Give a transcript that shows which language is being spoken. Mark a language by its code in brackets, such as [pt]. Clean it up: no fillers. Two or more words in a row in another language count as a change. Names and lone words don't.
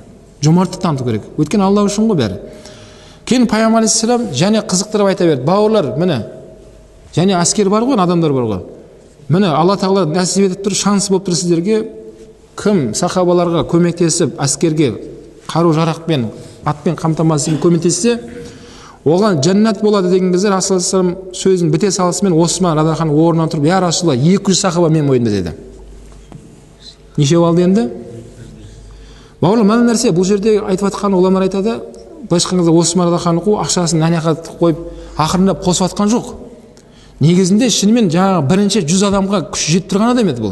[kk] Жомарттық таныту керек. Өйткені Алла үшін ғой бәрі. Кейін пайғамбар алейхиссалам және қызықтырып айта берді: бауырлар, міне, және әскер бар ғой, адамдар бар ғой. Міне Алла тағала нәсіп етіп тұр, шанс болып тұр сіздерге. Кім сахабаларға көмектесіп, әскерге қару жарақпен, атпен қамтамасыз етіп көмектессе, оған жәннат болады деген кезде Расулullah [ar] صلى الله عليه وسلم [kk] сөзін біте салысымен Осман [ar] رضي الله عنه [kk] орнынан тұрып: [ar] يا رسول الله, [kk] 200 сахаба мен мойнымда деді. Нешеу алды енді? бауырлар, мына нәрсе бұл жерде айтып жатқан ғұламалар айтады, былайша айтқан кезде Осман [ar] رضي الله عنه [kk] ақшасын нәнеқа қойып ақырындап қосып жатқан жоқ. Негізінде шынымен жаңағы бірінші 100 адамға күш жетіп тұрған адам еді бұл.